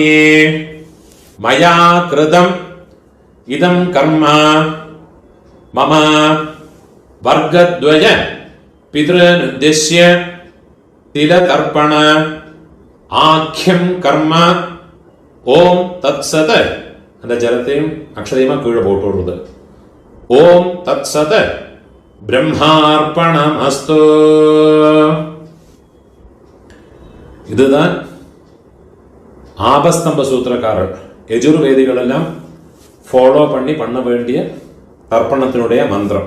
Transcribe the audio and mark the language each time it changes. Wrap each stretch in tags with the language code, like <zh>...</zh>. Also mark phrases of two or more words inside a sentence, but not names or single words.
<sa>मया कृतम् इदं कर्म मम वर्गद्वय पितॄनुद्दिश्य तिलतर्पण आख्यं कर्म ओम तत्सत</sa> <ta>அந்த ஜலத்தையும் அக்ஷதையுமா கீழே போட்டு விடுறது.</ta> <sa>ओम् तत्सत् ब्रह्मार्पणमस्तु.</sa> <ta>இதுதான் ஆபஸ்தம்ப சூத்திரக்காரர் யஜுர்வேதிகள் எல்லாம் ஃபாலோ பண்ண வேண்டிய தர்ப்பணத்தினுடைய மந்திரம்.</ta>